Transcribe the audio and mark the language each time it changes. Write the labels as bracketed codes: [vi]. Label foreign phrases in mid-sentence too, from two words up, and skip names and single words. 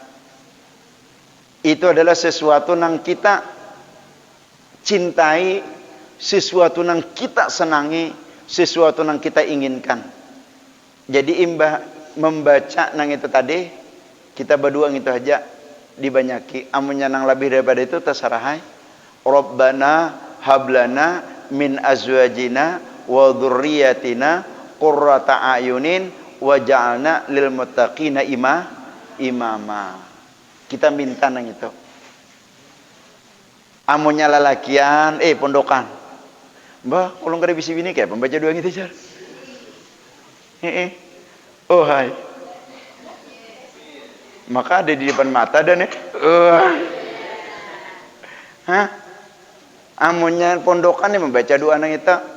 [bjn] Itu adalah sesuatu yang kita cintai, sesuatu yang kita senangi, sesuatu yang kita inginkan. Jadi imbah membaca nang itu tadi, kita berdua itu aja dibanyaki. Amunnya nang lebih daripada itu terserah. [ar] ربنا هب لنا من أزواجنا وذرياتنا قرة أعين واجعلنا للمتقين إماما. [bjn] Kita minta nang itu. Amunnya lalakian, pondokan. Mbah, ulun kada bisi bini kayak pembaca doang itu jar. Oh hai. Maka ada di depan mata dan amunnya pondokan membaca doa nang itu.